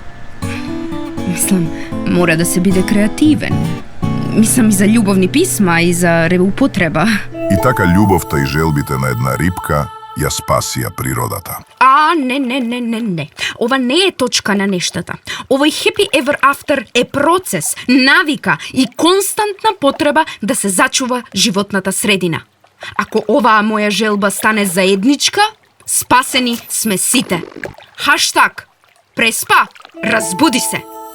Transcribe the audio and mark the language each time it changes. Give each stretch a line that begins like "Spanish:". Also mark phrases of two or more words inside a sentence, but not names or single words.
Macedonian: Мислам, мора да се биде креативен. Мислам и за љубовни писма и за реупотреба. И така љубовта и желбите на една рипка ја спасија природата. Не. Ова не е точка на нештата. Овој
English: happy ever after
Macedonian: е процес, навика и константна потреба да се зачува животната средина. Ако оваа моја желба стане заедничка, спасени сме сите. # Преспа, разбуди се!